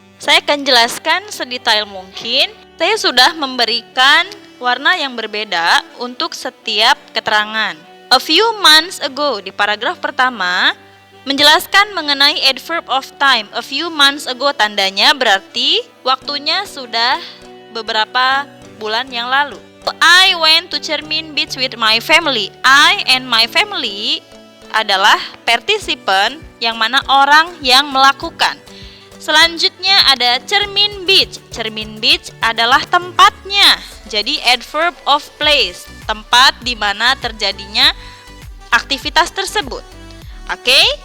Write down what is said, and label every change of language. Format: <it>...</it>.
<id>Saya akan jelaskan sedetail mungkin. Saya sudah memberikan warna yang berbeda untuk setiap keterangan.</id> <en>A few months ago,</en> <id>di paragraf pertama menjelaskan mengenai adverb of time.</id> <en>A few months ago</en> <id>tandanya berarti waktunya sudah beberapa bulan yang lalu.</id> <en>I went to Cermin Beach with my family. I and my family</en> <id>adalah participan yang mana orang yang melakukan. Selanjutnya ada Cermin Beach. Cermin Beach adalah tempatnya. Jadi adverb of place, tempat di mana terjadinya aktivitas tersebut. Oke.</id>